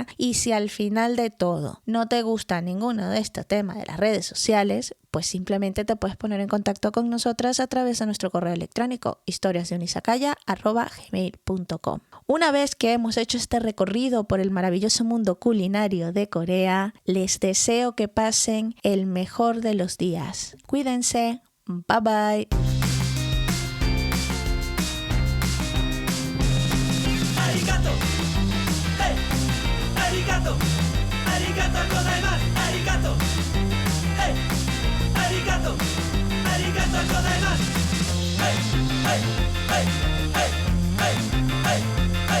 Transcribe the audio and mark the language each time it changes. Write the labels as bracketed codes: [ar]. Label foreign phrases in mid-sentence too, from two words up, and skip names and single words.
[es] Y si al final de todo no te gusta ninguno de estos temas de las redes sociales, pues simplemente te puedes poner en contacto con nosotras a través de nuestro correo electrónico historiasdeunisakaya@gmail.com. Una vez que hemos hecho este recorrido por el maravilloso mundo culinario de Corea, les deseo que pasen el mejor de los días. Cuídense. [en] Bye bye. [ja] Arigato. Hey. Arigato. ありがとうございます. Arigato. Hey. Arigato. ありがとうございます. Hey. Hey. Hey. Hey. Hey. Hey. Hey.